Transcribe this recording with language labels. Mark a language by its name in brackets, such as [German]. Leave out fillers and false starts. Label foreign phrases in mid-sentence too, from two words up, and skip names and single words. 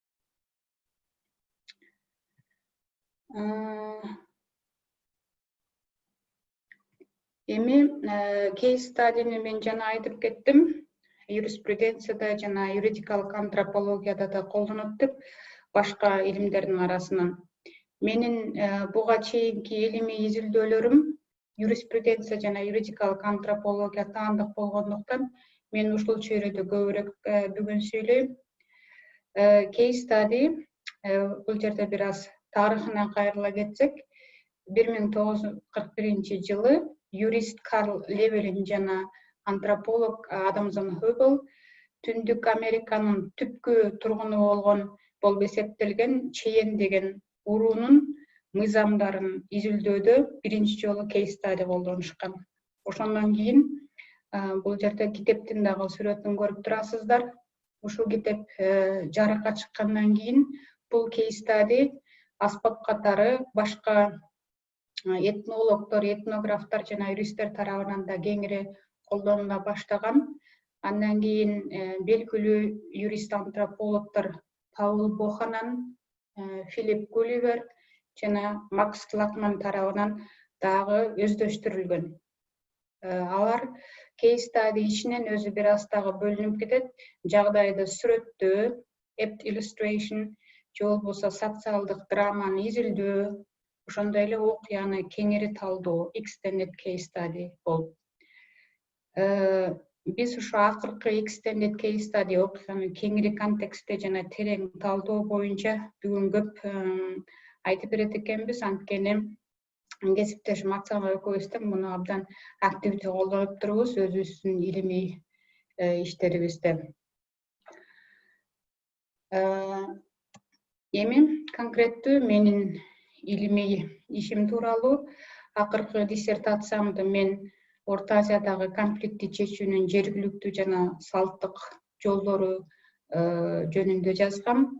[Kyrgyz] Эми [English] case study'ни [Kyrgyz] мен жана айтып кеттим, юриспруденцияда жана юридикалык антропологияда да колдонот деп, башка илимдердин арасынан. Менин буга чейинки илимий изилдөөлөрүм юриспруденция жана юридикалык антропология таандык болгондуктан мен ушул чөйрөдө көбүрөөк бүгүн сүйлөйм. [English] Case study, [Kyrgyz] бул жерде бир аз тарыхына кайрыла кетсек, 1941-жылы юрист Карл Левелин жана антрополог Адамсон Хёбл Түндүк Американын түпкү тургуну болуп эсептелген Чейен деген уруунун мыйзамдарын изилдөөдө биринчи жолу [English] case study [Kyrgyz] колдонушкан. Ошондон кийин бул жерде китептин дагы сүрөтүн көрүп турасыздар. Ушул китеп жарыкка чыккандан кийин бул [English] case study [Kyrgyz] аспап катары башка этнологдор, этнографтар жана юристтер тарабынан да кеңири колдонула баштаган. Андан кийин белгилүү юрист-антропологдор Паул Боханан, Филипп Гулливер жана Макс Лакман тарабынан дагы өздөштүрүлгөн. Алар [English] case study [Kyrgyz] ичинен өзү бир аз дагы бөлүнүп кетет. Жагдайды сүрөттөө, [English] apt illustration, [Kyrgyz] же болбосо социалдык драманы изилдөө, ошондой эле окуяны кеңири талдоо, [English] extended case study болуп. [Kyrgyz] Биз ушу акыркы [English] extended case study [Kyrgyz] окуяны кеңири контекстте жана терең талдоо боюнча бүгүн көп айтып берет экенбиз. Анткени кесиптешим Оксана экөөбүз тең муну абдан активдүү колдонуп турбуз өзүбүздүн илимий иштерибизде. Эми конкреттүү менин илимий ишим тууралуу акыркы диссертациямды мен Орто Азиядагы конфликтти чечүүнүн жергиликтүү жана салттык жолдору жөнүндө жазгам.